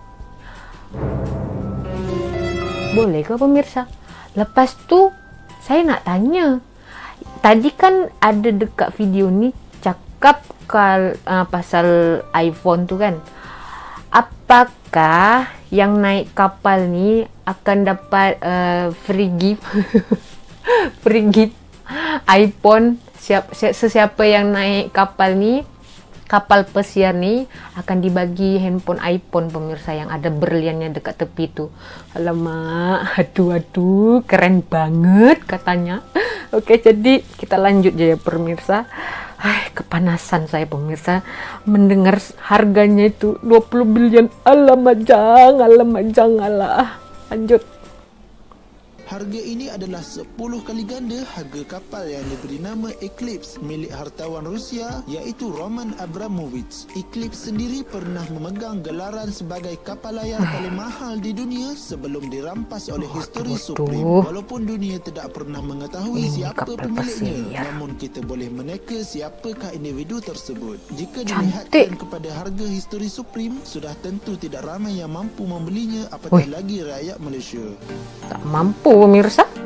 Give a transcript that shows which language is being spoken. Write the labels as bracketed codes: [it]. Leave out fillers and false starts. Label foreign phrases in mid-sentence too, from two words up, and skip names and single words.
[ms] Boleh ke, pemirsa? Lepas tu saya nak tanya, tadi kan ada dekat video ni cakap pasal iPhone tu kan. Apakah yang naik kapal ni akan dapat [en] free gift free gift [ms] iPhone? Sesiapa yang naik kapal ni, kapal pesiar ni, akan dibagi handphone iPhone, pemirsa, yang ada berliannya dekat tepi tu. Alamak, aduh, [id] keren banget katanya. [ms] Oke, jadi kita lanjut je ya, pemirsa. Kepanasan saya, pemirsa, mendengar harganya itu 20 bilion. Alamak, janganlah. Lanjut. Harga ini adalah 10 kali ganda harga kapal yang diberi nama Eclipse milik hartawan Rusia iaitu Roman Abramovich. Eclipse sendiri pernah memegang gelaran sebagai kapal layar paling mahal di dunia sebelum dirampas oleh History Supreme. Walaupun dunia tidak pernah mengetahui siapa pemiliknya, namun kita boleh meneka siapakah individu tersebut. Jika dilihatkan kepada harga History Supreme, sudah tentu tidak ramai yang mampu membelinya, apatah lagi rakyat Malaysia. Tak mampu, pemirsa.